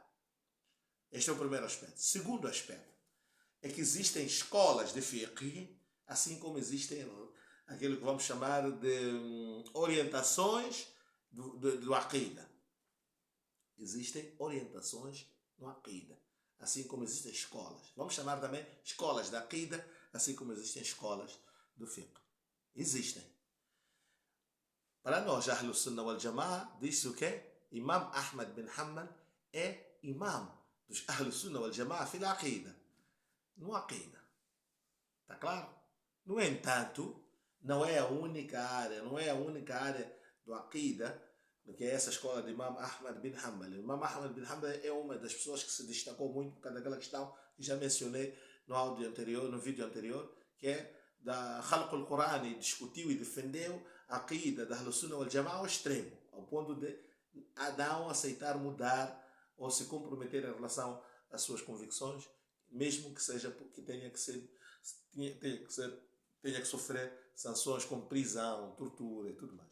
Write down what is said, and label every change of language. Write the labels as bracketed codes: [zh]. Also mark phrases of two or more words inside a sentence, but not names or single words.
[pt] Este é o primeiro aspecto. Segundo aspecto é que existem escolas de fiqh, assim como existem aquilo que vamos chamar de orientações do aqida. Existem orientações no aqida, assim como existem escolas. Vamos chamar também escolas da aqida, assim como existem escolas do fiqh. Existem. Para nós, [ar] أهل السنة والجماعة, [pt] diz o quê? Imam Ahmad bin Hanbal é imam dos [ar] أهل السنة والجماعة في العقيدة. [pt] No aqida. Está claro? No entanto, não é a única área do aqida, que é essa escola de Imam Ahmad bin Hanbal. Imam Ahmad bin Hanbal é uma das pessoas que se destacou muito por causa daquela questão que já mencionei no vídeo anterior, que é da [ar] خلق القرآن, [pt] e discutiu e defendeu a aqida da [ar] أهل السنة والجماعة [pt] ao extremo, ao ponto de não aceitar mudar ou se comprometer em relação às suas convicções, mesmo que seja porque tenha que sofrer sanções como prisão, tortura e tudo mais.